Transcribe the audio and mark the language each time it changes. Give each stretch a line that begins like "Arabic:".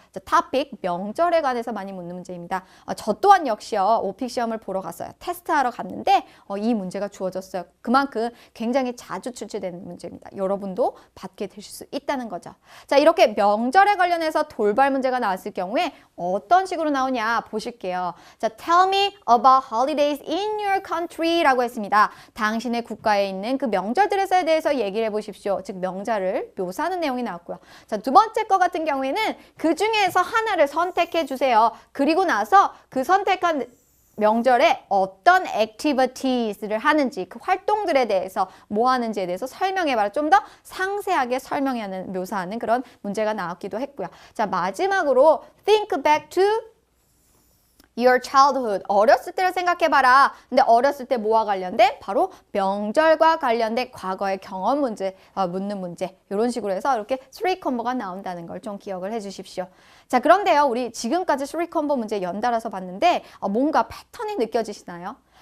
Korean: 자, 토픽, 명절에 관해서 많이 묻는 문제입니다. 저 또한 역시요, 오픽 시험을 보러 갔어요. 테스트하러 갔는데 이 문제가 주어졌어요. 그만큼 굉장히 자주 출제되는 문제입니다. 여러분도 받게 되실 수 있다는 거죠. 자, 이렇게 명절에 관련해서 돌발 문제가 나왔을 경우에 어떤 식으로 나오냐 보실게요. 자,
English: tell me about holidays in your country
Korean: 라고 했습니다. 당신의 국가에 있는 그 명절들에 대해서 얘기를 해보십시오. 즉, 명절을 묘사하는 내용이 나왔고요. 자, 두 번째 거 같은 경우에는 그 중에서 하나를 선택해 주세요. 그리고 나서 그 선택한 명절에 어떤 activities를 하는지, 그 활동들에 대해서 뭐 하는지에 대해서 설명해봐라. 좀 더 상세하게 설명하는, 묘사하는 그런 문제가 나왔기도 했고요. 자, 마지막으로
English: think back to your childhood.
Korean: 어렸을 때를 생각해봐라. 근데 어렸을 때 뭐와 관련된? 바로 명절과 관련된 과거의 경험 문제, 묻는 문제. 이런 식으로 해서 이렇게 3컴보가 나온다는 걸 좀 기억을 해주십시오. 자, 그런데요, 우리 지금까지 3컴보 문제 연달아서 봤는데 뭔가 패턴이 느껴지시나요?